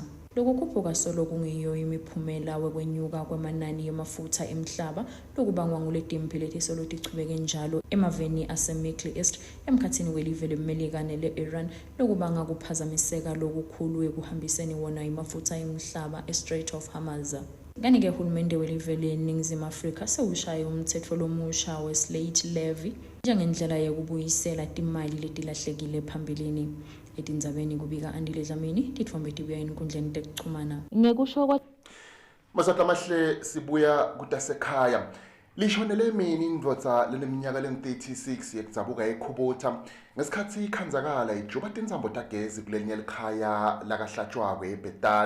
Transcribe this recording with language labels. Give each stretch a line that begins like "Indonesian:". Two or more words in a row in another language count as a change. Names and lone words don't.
Swati: Lokukhuphuka solo kungiyo imiphumela wekwenyuka kwemanani yemafutsa emhlaba lokubangwa nguletimphi letisolo tichubeke njalo emaveni ase-Middle East emkhatsini welive le-Melika nele-Iran lokubanga kuphazamiseka lokukhulu ekuhambiseni wona imafutsa emhlaba e-Strait of Hormuz. Kanike uhulumende welive leNingizimu Afrika sewushaye umtsetfo lomusha we-
English: slate levy
Swati: njengendlela yekubuyisela timali letilahlekile phambilini. Etindzabeni kubika Andile Dlamini titfombe tibuya enkundleni tekuchumana. Ngekusho kwa Masatha mahle sibuya kutasekhaya. Lishonele mina indvodza leneminyaka leng-36 yekudzabuka eKhubota ngesikhathi ikhandzakala ijuba tindzambo tagezi kulelinye likhaya lakahlatshwakwe eBhetani.